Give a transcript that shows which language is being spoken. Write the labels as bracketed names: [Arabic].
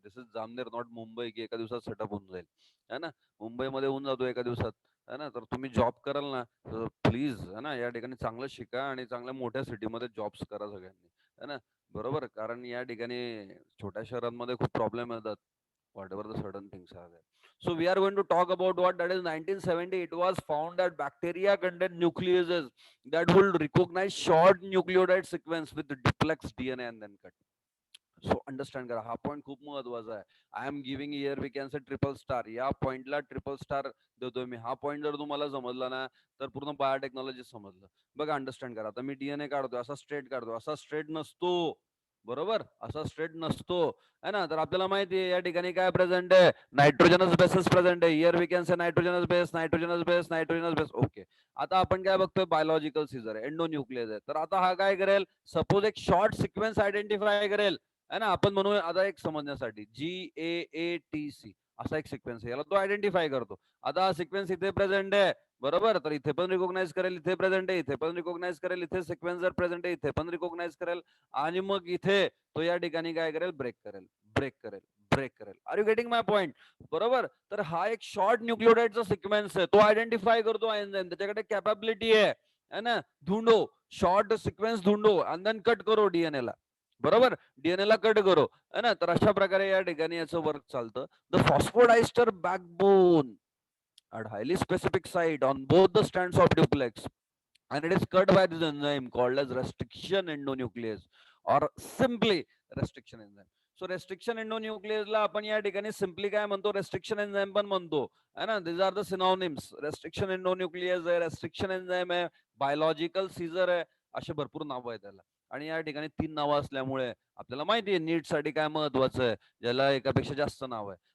[English] this is Jamner, not Mumbai, [Marathi] की एका दिवसात सेटअप होऊन जाईल, है ना. मुंबईमध्ये होऊन जातो एका दिवसात, है ना. तर तुम्ही जॉब कराल ना, तर प्लीज, है ना, या ठिकाणी चांगलं शिका आणि चांगल्या मोठ्या सिटीमध्ये जॉब्स करा सगळ्यांनी, है ना, बरोबर. कारण या ठिकाणी छोट्या शहरांमध्ये खूप प्रॉब्लेम येतात, [English] whatever the certain things are there. So we are going to talk about what that is 1970. It was found that bacteria contain nucleases that will recognize short nucleotide sequence with the duplex DNA and then cut. [Marathi] So understand करा, हा point खूप महत्वाचा आहे. [English] I am giving here we can say triple star, [Marathi] या पॉइंटला triple star देतोय मी. हा point जर तुम्हाला समजला ना, तर पूर्ण बायोटेक्नॉलॉजी समजलं. बघा, अंडरस्टँड करा. आता मी डीएनए काढतोय, असा स्ट्रेट काढतोय, असा स्ट्रेट नसतो, बरोबर, असा स्ट्रेट नसतो है ना. तर आपल्याला माहिती आहे या ठिकाणी काय प्रेझेंट आहे, नायट्रोजनस बेसेस प्रेझेंट आहे. [English] Here we can say nitrogenous base, nitrogenous base, nitrogenous base. [Marathi] Okay, आता आपण काय बघतोय, बायोलॉजिकल सीझर आहे, एंडोन्यूक्लियस आहे. तर आता हा काय करेल, सपोज एक शॉर्ट सिक्वेन्स आयडेंटिफाय करेल है ना. आपण म्हणू आता एक समजण्यासाठी GAATC असा एक सिक्वेन्स आहे, याला तो आयडेंटिफाय करतो. आता हा सिक्वेन्स इथे प्रेझेंट आहे बरोबर, तर इथे पण रिकॉग्नाइज करेल, इथे प्रेझेंट आहे, इथे पण रिकॉग्नाइज करेल, इथे सिक्वेन्स जर प्रेझेंट आहे इथे पण रिकॉग्नाइज करेल, आणि मग इथे तो या ठिकाणी काय करेल, ब्रेक करेल, ब्रेक करेल, ब्रेक करेल. [English] Are you getting my point? [Marathi] बरोबर, तर हा एक शॉर्ट न्यूक्लिओटाइडचा सिक्वेन्स आहे, तो आयडेंटिफाय करतो एन्झाइम, त्याच्याकडे कॅपॅबिलिटी आहे ना. [Hindi] ढूंढो शॉर्ट सिक्वेन्स, ढूंढो आणि देन कट करो डीएनए ला. [Marathi] बरोबर, डीएनए ला कट करो है ना. तर अशा प्रकारे या ठिकाणी याचं वर्क चालतं. [English] The phosphodiester backbone at highly specific site on both the strands of duplex, and it is cut by this enzyme called as restriction endonuclease or simply restriction enzyme. [Marathi] So restriction endonuclease ला आपण या ठिकाणी simply काय म्हणतो, restriction enzyme पण म्हणतो है ना. [English] This are the synonyms. [Marathi] Restriction endonuclease आहे, रेस्ट्रिक्शन एन्झाइम आहे, बायोलॉजिकल सीझर आहे, असे भरपूर नावं आहेत त्याला. आणि या ठिकाणी 3 नावं असल्यामुळे आपल्याला माहिती आहे नीट साठी काय महत्वाचं आहे, ज्याला एकापेक्षा जास्त नाव आहे.